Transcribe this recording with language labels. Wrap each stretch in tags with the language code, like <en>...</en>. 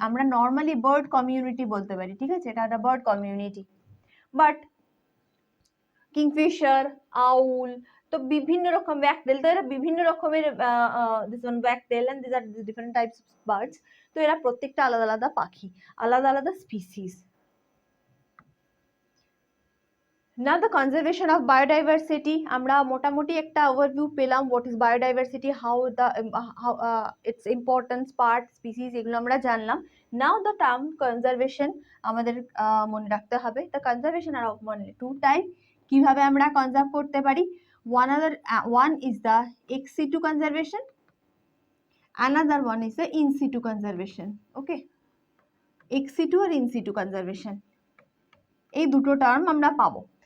<bn>আমরা normally bird community বলতে পারি, ঠিক আছে, এটা একটা বার্ড কমিউনিটি, বাট কিংফিশার, আউল, তো বিভিন্ন রকম ওয়াকটেল, তো এরা বিভিন্ন রকমের this one wagtail and</bn> <en>This are different types of birds.</en> <bn>তো এরা প্রত্যেকটা আলাদা আলাদা পাখি, আলাদা আলাদা species.</bn> <en>Now the conservation of biodiversity,</en> <bn>আমরা মোটামুটি একটা ওভারভিউ পেলাম</bn> <en>what is biodiversity, how the how its importance, part, species,</en> <bn>এগুলো আমরা জানলাম।</bn> <en>Now the term conservation</en> <bn>আমাদের মনে রাখতে হবে,</bn> <en>the conservation are of two type,</en> <bn>কিভাবে আমরা কনজার্ভ করতে পারি।</bn> <en>One is the ex situ conservation, another one is the in situ conservation.</en> <bn>Okay, ex situ আর in situ conservation, এই দুটো টার্ম আমরা পাবো।</bn>